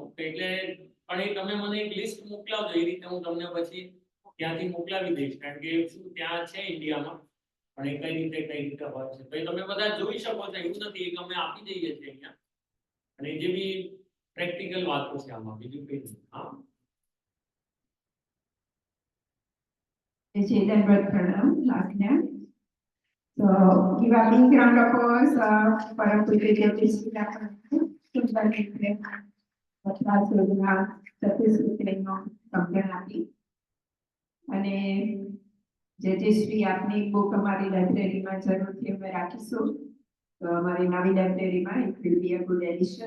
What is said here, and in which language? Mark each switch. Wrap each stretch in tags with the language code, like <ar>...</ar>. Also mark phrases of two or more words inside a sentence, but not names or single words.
<gu>એટલે પણ એ તમે મને એક લિસ્ટ મોકલાવજો, એ રીતે હું તમને પછી ત્યાંથી મોકલાવી દઈશ. કારણ કે શું ત્યાં છે ઇન્ડિયામાં, પણ એ કઈ રીતે હોય છે તો એ તમે બધા જોઈ શકો છો. એવું નથી, એક અમે આપી દઈએ છીએ અહીંયા, અને જે બી પ્રેક્ટિકલ વાતો છે આમાં, બીજું કઈ નહીં. હા, Jaden Pranam, Lakshya.</gu> <en>So, give a big round of applause for a quick presentation.</en> <gu>અને જે શ્રી આપની બુક અમારી લાઇબ્રેરીમાં જરૂરથી અમે રાખીશું, તો અમારી નવી લાઇબ્રેરીમાં</gu> <en>it will be a good addition.</en>